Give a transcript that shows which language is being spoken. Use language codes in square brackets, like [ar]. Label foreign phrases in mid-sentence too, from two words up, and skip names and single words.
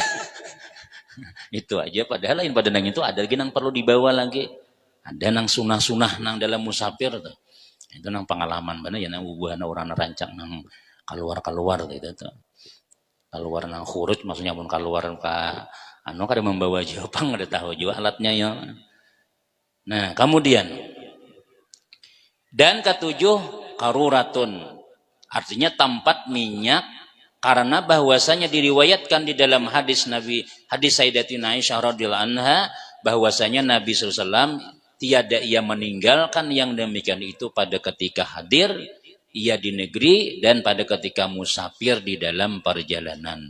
[bjn] Itu aja padahal lain pada nang itu ada lagi nang perlu dibawa lagi. Ada nang sunah-sunah nang dalam musafir tuh. Itu nang pengalaman bener ya nang ubuhan orang rancak nang keluar gitu tuh. keluar nang khuruj maksudnya pun keluar ke anu kada membawa jopang ada tahu juga alatnya ya. [id] Nah kemudian dan ketujuh karuratun artinya tempat minyak karena bahwasanya diriwayatkan di dalam hadis Nabi hadis Sayyidatina Aisyah [ar] رضي الله عنها [id] bahwasanya Nabi SAW tiada ia meninggalkan yang demikian itu pada ketika hadir ia di negeri dan pada ketika musafir di dalam perjalanan.